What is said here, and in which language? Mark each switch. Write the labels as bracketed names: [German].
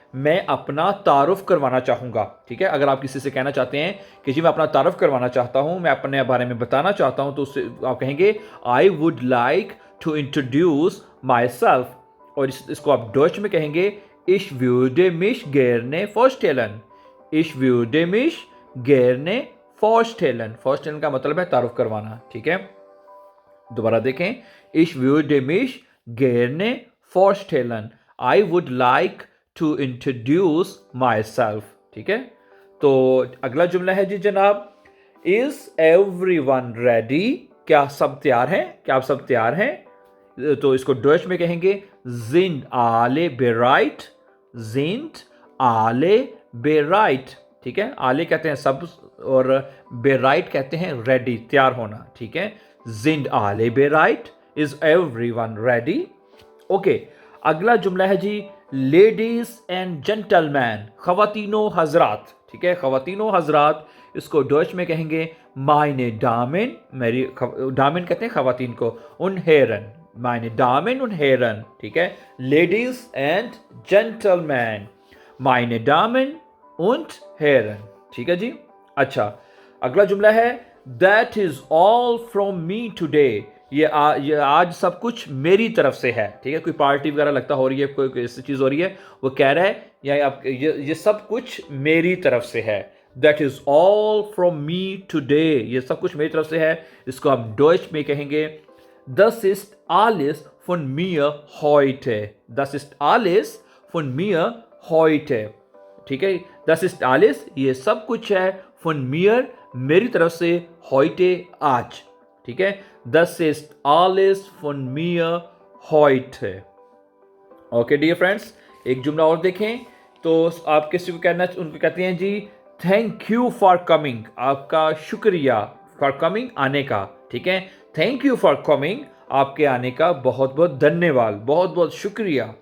[Hindi] मैं अपना तारुफ करवाना चाहूंगा। ठीक है, अगर आप किसी से कहना चाहते हैं कि जी मैं अपना तारुफ करवाना चाहता हूं, मैं अपने बारे में बताना चाहता हूं, तो उससे आप कहेंगे [English] I would like to introduce myself. [Hindi] और इसको आप डॉइच में कहेंगे [German] इश würde mich gerne vorstellen। इश würde mich gerne vorstellen। [Hindi] vorstellen का मतलब है तारुफ करवाना। ठीक है, दोबारा देखें, [German] इश würde mich gerne vorstellen। [English] I would like to introduce myself. [Hindi] ठीक है, तो अगला जुमला है जी जनाब, [English] Is everyone ready. [Hindi] क्या सब तैयार हैं? क्या आप सब तैयार हैं? तो इसको डॉइच में कहेंगे [German] sind alle bereit। sind alle bereit। [Hindi] ठीक है, आले कहते हैं सब और bereit कहते हैं रेडी, तैयार होना। ठीक है, [German] sind alle bereit, [English] is everyone ready। [Hindi] Okay, अगला जुमला है जी [English] ladies and gentleman, [Hindi] खवातीनो हजरात। ठीक है, खवातीनो हजरात, इसको डॉइच में कहेंगे मायने डामेन। मेरी डामेन कहते हैं खवातीन को, उन हेरन, [German] मायने डामेन उन हेरन। [Hindi] ठीक है, [English] ladies and gentleman, [German] मायने डामेन उन हेरन। [Hindi] ठीक है जी। अच्छा, अगला जुमला है [English] That is all from me today. [Hindi] ये आज सब कुछ मेरी तरफ से है। ठीक है, कोई पार्टी वगैरह लगता हो रही है, कोई ऐसी चीज हो रही है, वो कह रहा है या आप ये सब कुछ मेरी तरफ से है। [English] that is all from me today, [Hindi] ये सब कुछ मेरी तरफ से है। इसको आप डॉइच में कहेंगे [German] Das ist alles von mir heute। Das ist alles von mir heute। [Hindi] ठीक है, Das ist alles, ये सब कुछ है, von mir, मेरी तरफ से, heute, आज। ठीक है, [German] Das ist alles von mir heute। [Hindi] Okay dear friends, एक जुमला और देखें। तो आप किसी को कहना, उनको कहते हैं जी [English] Thank you for coming. [Hindi] आपका शुक्रिया, फॉर कमिंग, आने का। ठीक है, [English] thank you for coming, [Hindi] आपके आने का बहुत बहुत धन्यवाद, बहुत बहुत शुक्रिया।